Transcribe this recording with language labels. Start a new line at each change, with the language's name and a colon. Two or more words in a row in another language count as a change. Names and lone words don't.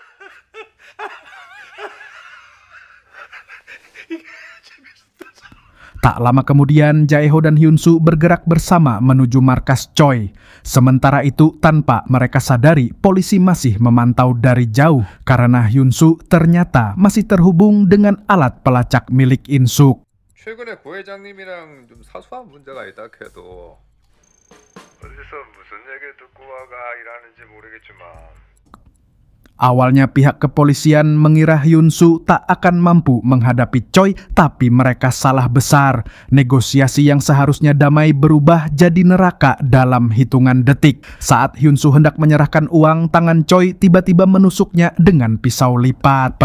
Indonesian: Tak lama kemudian, Jae-ho dan Hyun-soo bergerak bersama menuju markas Choi. Sementara itu, tanpa mereka sadari, polisi masih memantau dari jauh karena Hyun-soo ternyata masih terhubung dengan alat pelacak milik In-suk.
Korean: 최근에 고 회장님이랑 좀 사소한 문제가 있다 해도 어디서 무슨 얘기 듣고 와가 일하는지 모르겠지만
Indonesian: Awalnya pihak kepolisian mengira Hyun-soo tak akan mampu menghadapi Choi, tapi mereka salah besar. Negosiasi yang seharusnya damai berubah jadi neraka dalam hitungan detik. Saat Hyun-soo hendak menyerahkan uang, tangan Choi tiba-tiba menusuknya dengan pisau lipat.